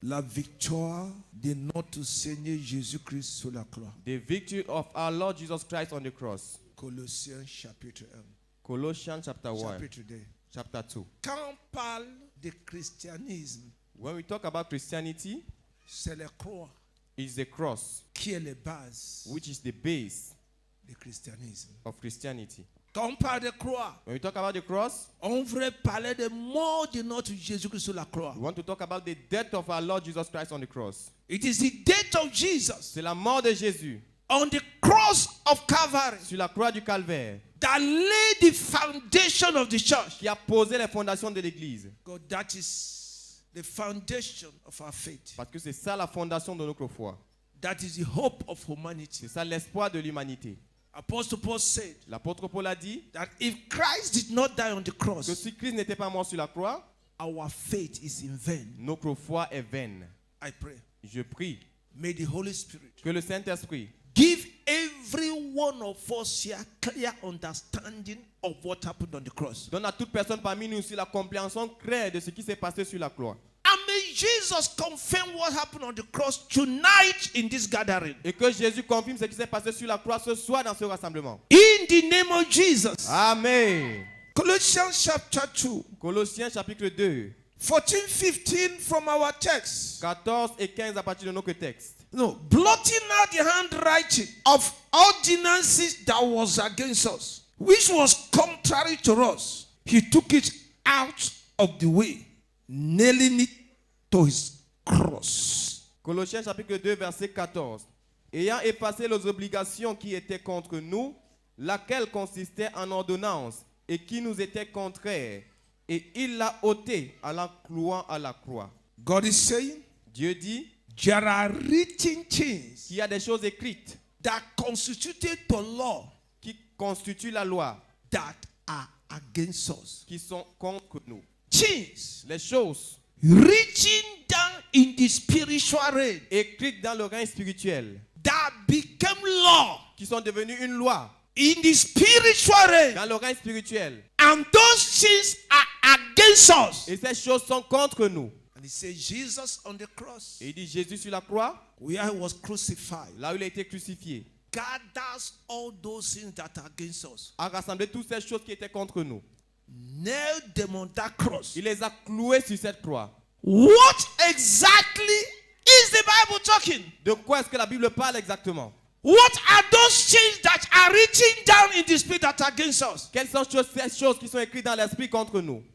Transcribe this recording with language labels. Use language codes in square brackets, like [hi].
[fr] La victoire de notre Seigneur Jésus-Christ sur la croix. [en] The victory of our Lord Jesus Christ on the cross. [fr] Colossiens chapitre 1. [en] Colossians chapter 1, [fr] Chapitre 2. [en] chapter 2. [fr] Quand on parle de christianisme, [en] When we talk about Christianity, [fr] c'est la croix [en] it's the cross, [fr] qui est la base [en] which is the base [fr] du christianisme. [en] of Christianity. [fr] Quand on parle de croix, [en] When we talk about the cross, [fr] on veut parler de mort de notre Jésus-Christ sur la croix. [en] we want to talk about the death of our Lord Jesus Christ on the cross. It is the death of Jesus [fr] C'est la mort de Jésus [en] on the cross of Calvary [fr] sur la croix du Calvaire [en] that laid the foundation of the church. [fr] qui a posé les fondations de l'Église. [en] God, that is the foundation of our faith. [fr] Parce que c'est ça la fondation de notre foi. [en] That is the hope of humanity. [fr] C'est ça l'espoir de l'humanité. [en] Apostle Paul said [fr] L'apôtre Paul a dit [en] that if Christ did not die on the [fr] que [en] cross, [fr] si Christ n'était pas mort sur la croix, [en] our faith is in vain. [fr] notre foi est vaine. [en] I pray. [fr] Je prie [en] May the Holy Spirit [fr] que le Saint-Esprit [en] give every one of us here clear understanding of what happened on the cross. [fr] donne à toute personne parmi nous aussi la compréhension claire de ce qui s'est passé sur la croix. [en] And may Jesus confirm what happened on the cross tonight in this gathering. [fr] Et que Jésus confirme ce qui s'est passé sur la croix ce soir dans ce rassemblement. [en] In the name of Jesus. Amen. Colossians chapter 2. [fr] Colossiens chapitre 2, [en] 14-15 from our text. [fr] 14 et 15 à partir de notre texte. [en] No, blotting out the handwriting of ordinances that was against us, which was contrary to us. He took it out of the way, nailing it to his cross. [fr] Colossiens chapitre 2, verset 14. Ayant effacé les obligations qui étaient contre nous, laquelle consistait en ordonnance et qui nous était contraire, et il l'a ôté en la clouant à la croix. [en] God is saying, [fr] Dieu dit [en] there are written things [fr] qu'il y a des choses écrites [en] that constituted the law [fr] qui constituent la loi, [en] that are against us. [fr] qui sont contre nous. [en] Things [fr] Les choses [en] written down in the spiritual realm [fr] écrites dans le règne spirituel, [en] that became law [fr] qui sont devenues une loi [en] in the spiritual realm. [fr] dans le règne spirituel. [en] And those things are against us. [fr] Et ces choses sont contre nous. [en] And he says, Jesus on the cross, [fr] Et il dit Jésus sur la croix, [en] where he was crucified, [fr] là où il a été crucifié, [en] gathers all those things that are against us, [fr] a rassemblé toutes ces choses qui étaient contre nous. [en] nailed them on that cross. [fr] Il les a clouées sur cette croix. [en] What exactly is the Bible talking? [fr] De quoi est-ce que la Bible parle exactement? [en] What are those things that are written down in the spirit that are against us? [fr] Quelles sont ces choses qui sont écrites dans l'esprit contre nous,